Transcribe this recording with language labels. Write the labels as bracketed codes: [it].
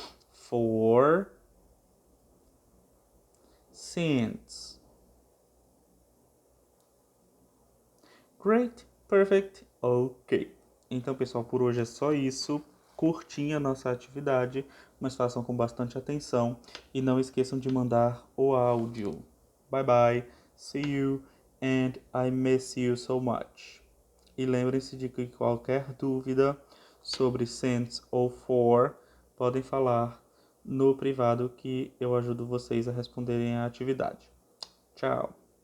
[en] For since. Great, perfect, ok. [pt] Então, pessoal, por hoje é só isso. Curtinha a nossa atividade, mas façam com bastante atenção e não esqueçam de mandar o áudio. [en] Bye bye, see you and I miss you so much. [pt] E lembrem-se de que qualquer dúvida sobre since ou for podem falar no privado que eu ajudo vocês a responderem a atividade. Tchau!